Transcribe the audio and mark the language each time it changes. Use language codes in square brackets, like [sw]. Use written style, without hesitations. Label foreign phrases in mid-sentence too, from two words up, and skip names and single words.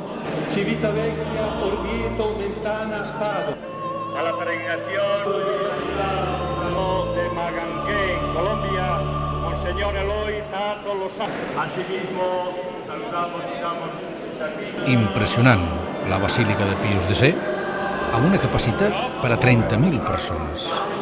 [es] Civitavecchia, Orvieto, Mentana, Spado. A la peregrinación de Magangué, Colombia, Monseñor Eloy Tato Lozano. Asimismo, saludamos y damos servicio. [ca] Impressionant, la Basílica de Pius de C, amb una capacitat per a 30.000 persones.